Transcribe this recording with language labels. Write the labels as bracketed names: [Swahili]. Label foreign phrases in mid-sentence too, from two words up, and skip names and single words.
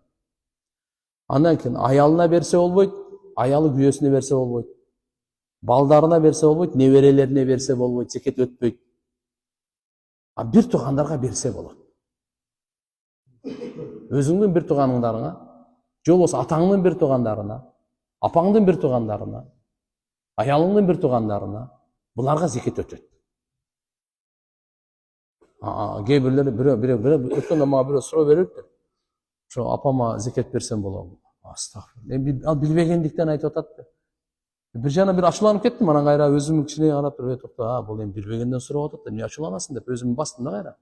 [Kyrgyz] Андан кийин аялына берсе болбойт, аялы күйөөсүнө берсе болбойт. Балдарына берсе болбойт, неберелерине берсе болбойт, зекет өтпөйт. А bir тугандарга берсе болот. Өзүңдүн bir туганыңдарыңа, же болбосо атаңдын bir тугандарына, апаңдын bir тугандарына, аялыңдын bir тугандарына, буларга зекет өтөт. Кээ бирлери өткөндө мага бирөө суроо берипти. Ошо апама зекет берсем болобу? Астагфирулла. Ал билбегендиктен айтып атат. Bir жана bir ачууланып кеттим, анан кайра өзүмдүн кичине карап туруп, бул эми билбегенден сурап атат да, эмне ачууланасың деп өзүмдү бастым да кайра.